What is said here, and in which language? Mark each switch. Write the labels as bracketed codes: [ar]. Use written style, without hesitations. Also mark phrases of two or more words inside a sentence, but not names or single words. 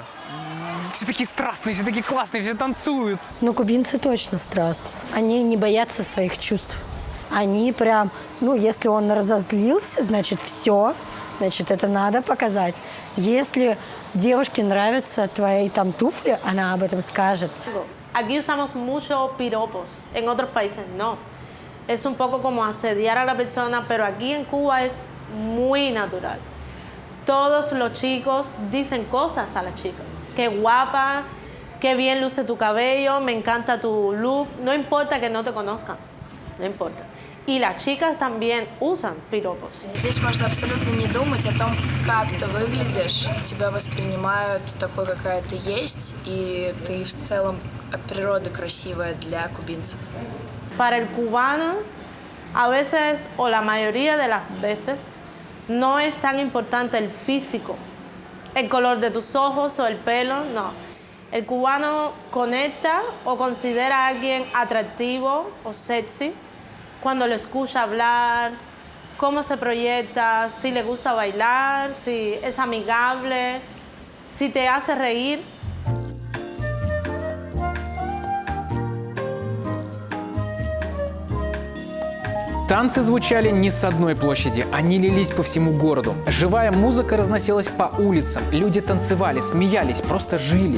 [ru] Все такие страстные, все такие классные, все танцуют. Кубинцы точно страстные. Они не боятся своих чувств. Они прям, если он разозлился, значит, все, значит, это надо показать. Если девушке нравятся твои туфли, она об этом скажет. [es] Aquí usamos mucho piropos, en otros países no. Es un poco como asediar a la persona, pero aquí en Cuba es muy natural. Todos los chicos dicen cosas a las chicas. qué guapa, qué bien luce tu cabello, me encanta tu look. No importa que no te conozcan, no importa. И las chicas también usan piropos. [ru] Здесь можно абсолютно не думать о том, как ты выглядишь. Тебя воспринимают такой, какая ты есть, и ты в целом от природы красивая для кубинцев. [es] Para el cubano, a veces, o la mayoría de las veces, no es tan importante el físico, el color de tus ojos o el pelo, no. El cubano conecta o considera a alguien atractivo o sexy cuando lo escucha hablar, cómo se proyecta, si le gusta bailar, si es amigable, si te hace reír. [ru] Танцы звучали не с одной площади, они лились по всему городу. Живая музыка разносилась по улицам, люди танцевали, смеялись, просто жили.